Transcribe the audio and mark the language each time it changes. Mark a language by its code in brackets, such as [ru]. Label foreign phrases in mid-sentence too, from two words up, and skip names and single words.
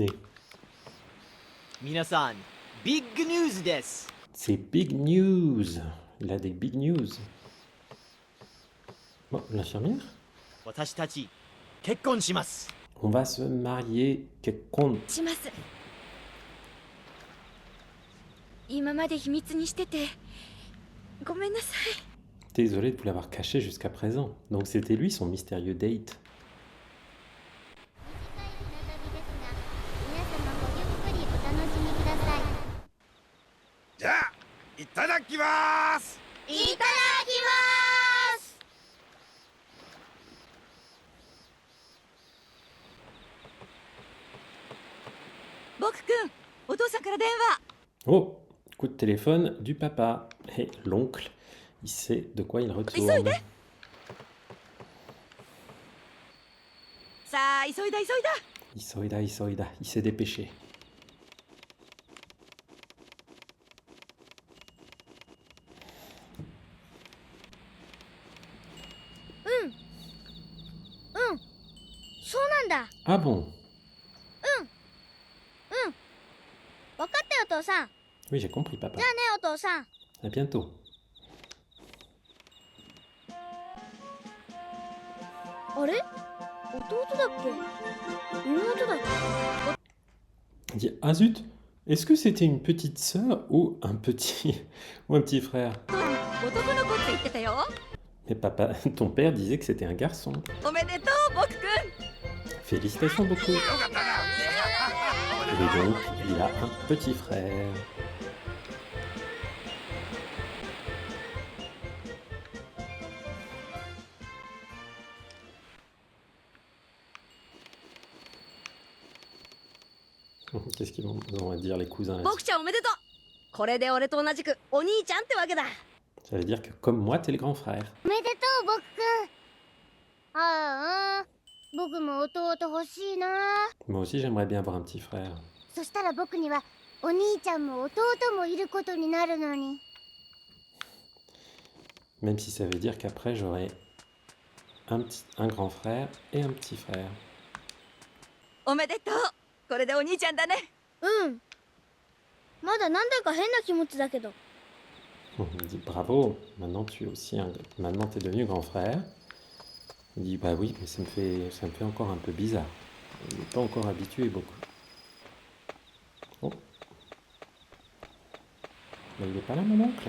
[ja] 皆さん、ビッグニュースです。 [fr] C'est [en] big news. [fr] Il a des [en] big news. [fr] Bon, l'infirmière? [ja] 私たち結婚します。 [fr] On va se marier. [ja] Kekkon. します。今まで秘密にしててごめんなさい。 [fr] Désolé de vous l'avoir caché jusqu'à présent. Donc c'était lui son mystérieux date. [ja] じゃあいただきます。いただきます。僕くん、お父さんから電話。 [fr] Oh, coup de téléphone du papa. Et l'oncle, il sait de quoi il retourne. [ja] さあ、急いだ。 [fr] Isoida. Il s'est dépêché. [ja] そうなんだ。 [fr] Ah bon? [ja] 分かったよお父さん。 [fr] Oui, j'ai compris, papa. [ja] じゃあねお父さん。 [fr] À bientôt. [ja] あれ弟だっけ妹だっけ [fr] Il dit, ah zut, est-ce que c'était une petite sœur ou un petit, ou un petit frère? [ja] 男の子って言ってたよ。 [fr] Mais papa, ton père disait que c'était un garçon. [ja] おめでとう僕くん。 [fr] Félicitations beaucoup. Et donc, il a un petit frère. Qu'est-ce qu'ils vont dire les cousins là-dessus? [ja] 僕ちゃんおめでとう。これで俺と同じくお兄ちゃんってわけだ。 [fr] Ça veut dire que comme moi, t'es le grand frère. [ja] おめでとう僕くん。ああ、僕も弟欲しいな。 [fr] Moi aussi, j'aimerais bien avoir un petit frère. [ja] そしたら僕にはお兄ちゃんも弟もいることになるのに。 [fr] Même si ça veut dire qu'après, j'aurai un grand frère et un petit frère. [ja] おめでとう。これでお兄ちゃんだね。うん。まだなんだか変な気持ちだけど。 [fr] Il me dit bravo, maintenant tu es aussi maintenant t'es devenu grand frère. Il dit bah oui, mais ça me fait encore un peu bizarre. Il n'est pas encore habitué beaucoup. Oh. Mais il n'est pas là mon oncle.